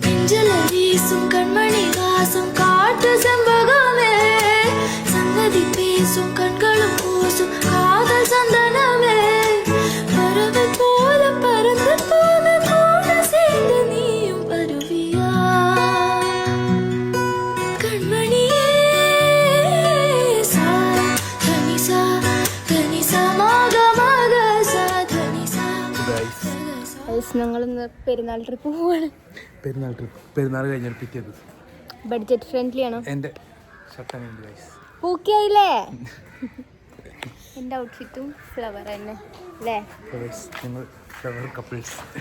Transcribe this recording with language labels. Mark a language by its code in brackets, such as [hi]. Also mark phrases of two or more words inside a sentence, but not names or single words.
[ta] நெஞ்சில வீசும் கண்மணி வாசம் காட்டு செம்பகமே சங்கதி பேசும் கண்களும் கூசும் காதல் சந்தனமே பறவை போல பறந்து போன கூட சேர்ந்து நீயும் வருவியா கண்மணியே சா தனிசா தனிசா மாக மாக சா தனிசா [ml] ഞങ്ങൾ ഇന്ന് പെരുന്നാൾ ട്രിപ്പ് പോവാണ്. പെരുന്നാൾ കഴിഞ്ഞാൽ പിറ്റേത് [en] budget friendly [ml] ആണോ? എൻ്റെ ഷർട്ടാണ് ഗൈസ്. പൂക്കിയായില്ലേ? എൻ്റെ ഔട്ട്ഫിറ്റും ഫ്ലവർ തന്നെ അല്ലേ? ഞങ്ങൾ [en] flower couples.